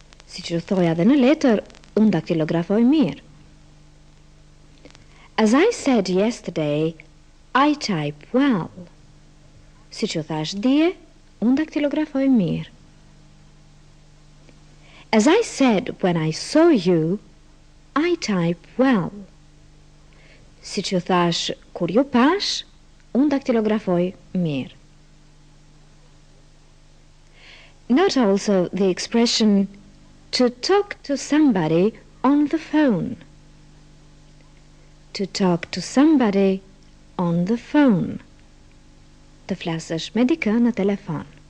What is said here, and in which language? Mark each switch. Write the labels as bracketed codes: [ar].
[sq] Si që thoja edhe në letër, unë daktilografoj mirë. [en] As I said yesterday, I type well. [sq] Si që thash dje, unë daktilografoj mirë. [en] As I said when I saw you, I type well. [sq] Si që thash kur ju pash, unë daktilografoj mirë. [en] Note also the expression to talk to somebody on the phone. To talk to somebody on the phone. [sq] Të flasësh me dikë në telefon.